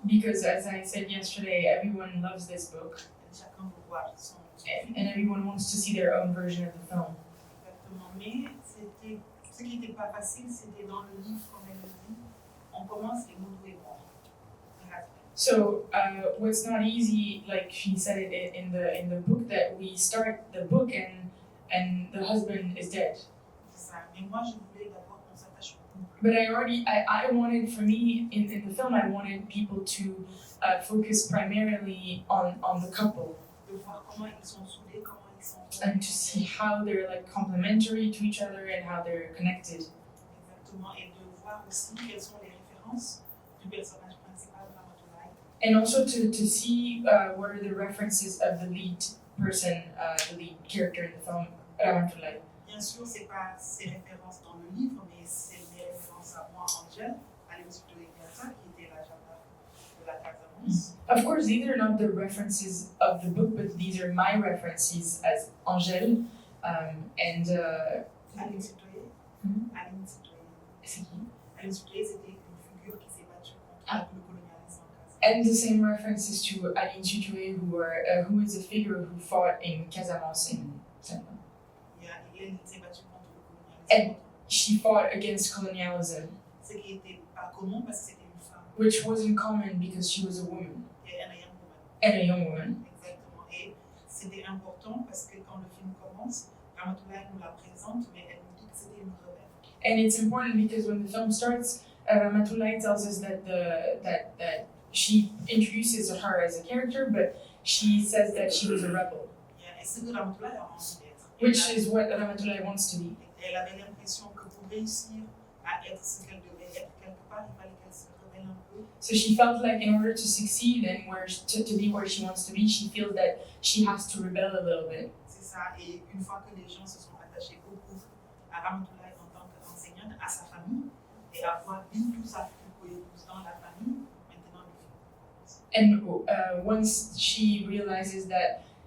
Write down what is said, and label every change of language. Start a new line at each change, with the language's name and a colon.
English: Because as I said yesterday, everyone loves this book.
French: Chacun veut voir son.
English: And everyone wants to see their own version of the film.
French: Exactement. Mais c'était, ce qui n'était pas facile, c'était dans le livre, comme elle le dit, on commence les mots et moi.
English: So what's not easy, like she said it in the book, that we start the book and the husband is dead.
French: C'est ça. Mais moi, je voulais d'abord qu'on s'attache au couple.
English: But I wanted, for me, in the film, I wanted people to focus primarily on the couple.
French: De voir comment ils sont soudés, comment ils sont.
English: And to see how they're like complementary to each other and how they're connected.
French: Exactement. Et de voir aussi quelles sont les références du personnage principal, Ramatoulaye.
English: And also to see what are the references of the lead person, the lead character in the film, Ramatoulaye.
French: Bien sûr, c'est pas ces références dans le livre, mais c'est mes références à moi, Angèle, à l'Institut qui était la jardin de la Casamance.
English: Of course, these are not the references of the book, but these are my references as Angèle and.
French: Aline Sitoé. Aline Sitoé. C'est qui? Aline Sitoé, c'était une figure qui s'est battue contre le colonialisme en Casamance.
English: And the same references to Aline Sitoé, who is a figure who fought in Casamance in Senegal.
French: Elle s'est battue contre le colonialisme.
English: And she fought against colonialism.
French: Ce qui n'était pas commun parce que c'était une femme.
English: Which wasn't common because she was a woman. Et a young woman. And a young woman.
French: Exactement. Et c'était important parce que quand le film commence, Ramatoulaye nous la présente, mais elle nous dit que c'était une rebelle.
English: And it's important because when the film starts, Ramatoulaye tells us that she introduces her as a character, but she says that she was a rebel.
French: Et ce que Ramatoulaye a envie d'être.
English: Which is what Ramatoulaye wants to be.
French: Elle avait l'impression que pour réussir à être ce qu'elle devait être, quelque part, il fallait qu'elle se rebelle un peu.
English: So she felt like in order to succeed and to be where she wants to be, she feels that she has to rebel a little bit.
French: C'est ça. Et une fois que les gens se sont attachés beaucoup à Ramatoulaye en tant qu'enseignante, à sa famille, et à voir vivre tout ça dans la famille, maintenant le film commence.
English: And once she realizes that